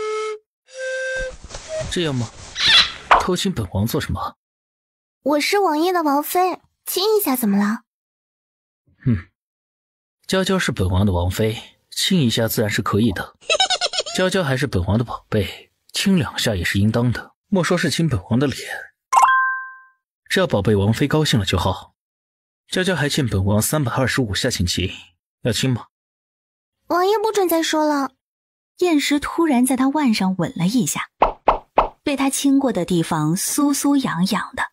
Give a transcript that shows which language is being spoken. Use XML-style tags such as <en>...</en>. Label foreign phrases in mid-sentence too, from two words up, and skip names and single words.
<zh>這樣嗎？偷親本王做什麼？我是王爺的王妃，親一下怎麼了？嬌嬌是本王的王妃，親一下自然是可以的。嬌嬌還是本王的寶貝，親兩下也是應當的。莫說是親本王的臉，只要寶貝王妃高興了就好。嬌嬌還欠本王325下親親，要親嗎？王爺不准再說了。燕時突然在他腕上吻了一下，被他親過的地方酥酥癢癢的。</zh>